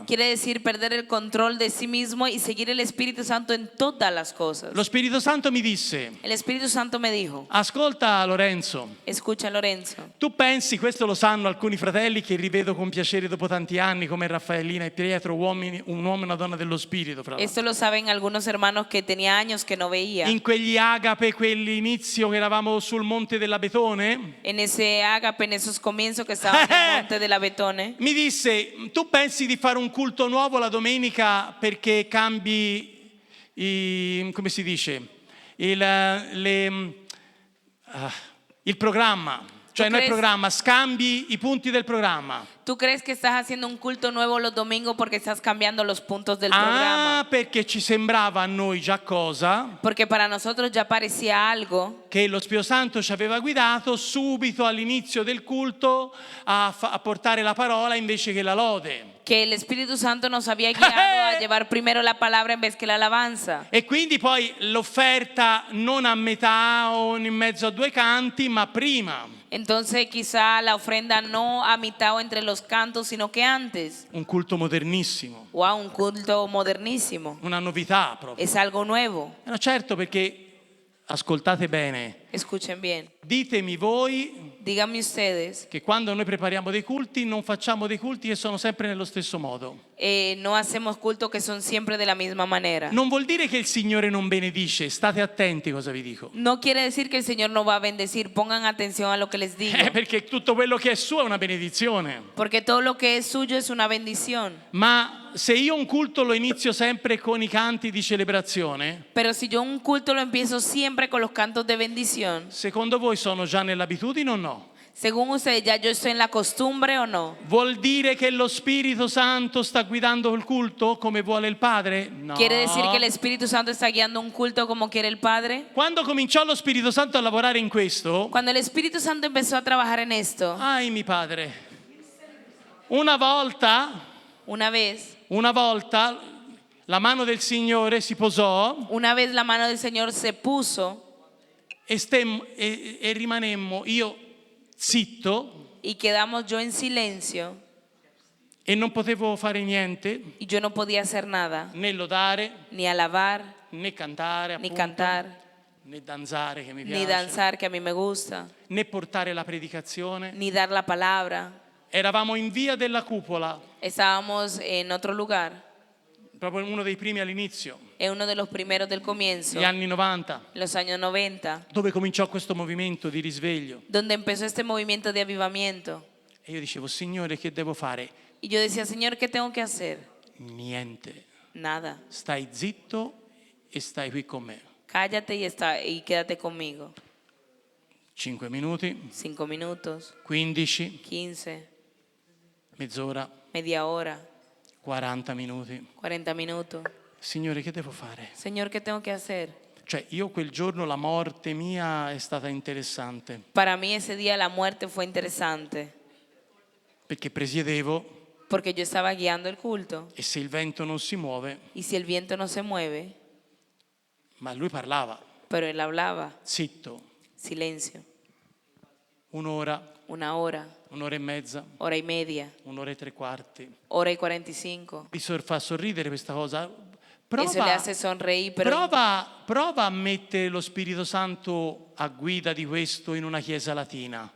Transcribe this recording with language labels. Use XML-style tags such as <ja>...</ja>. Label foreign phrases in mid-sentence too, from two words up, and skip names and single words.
<es>Quiere decir perder el control de sí mismo y seguir el Espíritu Santo en todas las cosas.</es> <it>Lo Spirito Santo mi disse,</it> <es>El Espíritu Santo me dijo,</es> <it>ascolta Lorenzo,</it> <es>escucha Lorenzo,</es> <it>tu pensi, questo lo sanno alcuni fratelli che rivedo con piacere dopo tanti anni come Raffaellina e Pietro, un uomo e una donna dello Spirito, fra l'altro.</it> <es>esto lo saben algunos hermanos que tenía años que no veía.</es> <it>In quegli agape, quell'inizio che eravamo sul monte della Betone,</it> <es>En ese ágape, en esos comienzos que estaban en el monte de la Betone,</es> <it>mi disse, tu pensi di fare un culto nuovo la domenica perché cambi, come si dice, il programma, cioè</it> <es>Tu</es> <it>non il credi- programma, scambi i punti del programma.</it> <es>¿tú crees que estás haciendo un culto nuevo los domingos porque estás cambiando los puntos del Ah, programa?</es> <it>perché ci sembrava a noi già cosa?</it> <es>Porque para nosotros ya parecía algo</es> <it>Che lo Spirito Santo ci aveva guidato subito all'inizio del culto a portare la parola invece che la lode.</it> <es>que el Espíritu Santo nos había guiado a llevar primero la palabra en vez que la alabanza.</es> <it>E quindi poi l'offerta non a metà o in mezzo a due canti, ma prima.</it> <es>Entonces quizá la ofrenda no a mitad o entre los cantos, sino que antes.</es> <it>Un culto modernissimo,</it> <es>Wow, un culto modernísimo.</es> <it>una novità proprio.</it> <es>Es algo nuevo.</es> <it>No, certo, perché ascoltate bene,</it> <es>Escuchen bien.</es> <it>ditemi voi</it> <es>Díganme ustedes,</es> <it>che quando noi prepariamo dei culti non facciamo dei culti che sono sempre nello stesso modo.</it> <es>no hacemos culto que son siempre de la misma manera.</es> <it>Non vuol dire che il Signore non benedice, state attenti cosa vi dico.</it> <es>No quiere decir que el Señor no va a bendecir. Pongan atención a lo que les digo.</es> <it>Perché tutto quello che è suo è una benedizione.</it> <es>Porque todo lo que es suyo es una bendición.</es> <it>Ma se io un culto lo inizio sempre con i canti di celebrazione,</it> <es>Pero si yo un culto lo empiezo siempre con los cantos de bendición,</es> <it>secondo voi sono già nell'abitudine o no?</it> <es>según ustedes, ¿ya yo estoy en la costumbre o no?</es> <it>Vuol dire che lo Spirito Santo sta guidando il culto come vuole il Padre? No.</it> <es>¿Quiere decir que el Espíritu Santo está guiando un culto como quiere el Padre?</es> <it>Quando cominciò lo Spirito Santo a lavorare in questo,</it> <es>Cuando el Espíritu Santo empezó a trabajar en esto, ai mi Padre,</es> <it>una volta</it> <es>una vez</es> <it>la mano del Signore si posò</it> <es>la mano del Señor se puso</es> <it>e rimanemmo io zitto</it> <es>y quedamos yo en silencio</es> <it>e non potevo fare niente,</it> <es>y yo no podía hacer nada,</es> <it>né lodare,</it> <es>ni alabar,</es> <it>né cantare,</it> <es>ni</es> <it>appunto.</it> <es>cantar.</es> <it>né danzare che mi</it> <es>ni</es> <it>piace,</it> <es>danzar, que a mí me gusta,</es> <it>né portare la predicazione.</it> <es>ni dar la palabra.</es> <it>Eravamo in via della Cupola,</it> <es>Estábamos en otro lugar,</es> <it>proprio uno dei primi all'inizio,</it> <es>en uno de los primeros del comienzo,</es> <it>gli anni 90,</it> <es>los años 90,</es> <it>dove cominciò questo movimento di risveglio.</it> <es>donde empezó este movimiento de avivamiento.</es> <it>E io dicevo, Signore, che devo fare?</it> <es>Y yo decía, Señor, ¿qué tengo que hacer?</es> <it>Niente.</it> <es>Nada.</es> <it>Stai zitto e stai qui con me.</it> <es>Cállate y quédate conmigo.</es> <it>5 minuti,</it> <es>5 minutos,</es> <it>15,</it> <es>15,</es> <it>mezz'ora,</it> <es>media hora,</es> <it>40 minuti.</it> <es>40 minutos.</es> <it>Signore, che devo fare?</it> <es>Señor, ¿qué tengo que hacer?</es> <it>Cioè, io quel giorno la morte mia è stata interessante,</it> <es>Para mí ese día la muerte fue interesante,</es> <it>perché presiedevo</it> <es>porque yo estaba guiando el culto</es> <it>e se il vento non si muove,</it> <es>y si el viento no se mueve,</es> <it>ma lui parlava,</it> <es>pero él hablaba,</es> <it>zitto,</it> <es>silencio,</es> <it>un'ora,</it> <es>una hora,</es> <it>un'ora e mezza,</it> <es>hora y media,</es> <it>un'ora e tre quarti.</it> <es>hora y 45.</es> <it>Mi fa sorridere questa cosa.</it> <es>Eso le hace sonreír, pero</es> <it>Prova a mettere lo Spirito Santo a guida di questo in una chiesa latina.</it>